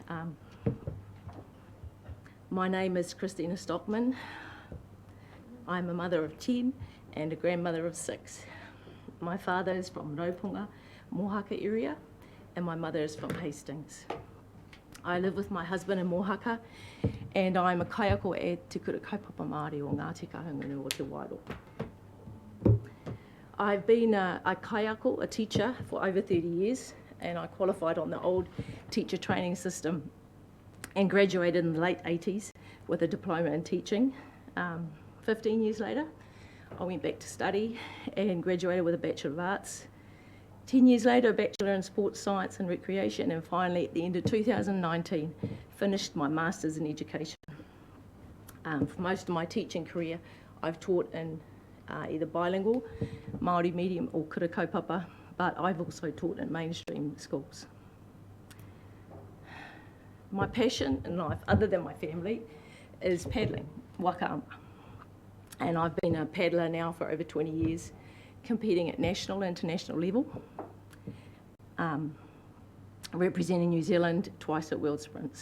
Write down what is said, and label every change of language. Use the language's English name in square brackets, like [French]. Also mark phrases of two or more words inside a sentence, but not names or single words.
[English] My name is Christina Stockman. I'm a mother of 10 and a grandmother of 6. My father is from Raupunga, Mohaka area, and my mother is from Hastings. I live with my husband in Mohaka, and I'm a [Māori] kaiako e [English] Te Kura Kaupapa Māori o Ngāti Kahungunu o Te Wairoa. I've been a kaiako, a teacher, for over 30 years, and I qualified on the old teacher training system and graduated in the late 80s with a diploma in teaching. 15 years later, I went back to study and graduated with a Bachelor of Arts. 10 years later, a Bachelor in Sports Science and Recreation, and finally, at the end of 2019, finished my Masters in Education. For most of my teaching career, I've taught in either bilingual, Māori medium or [Māori] kura kaupapa, [English] but I've also taught in mainstream schools. My passion in life, other than my family, is paddling, [Māori] waka ama. [English] And I've been a paddler now for over 20 years, competing at national and international level, representing New Zealand twice at World Sprints.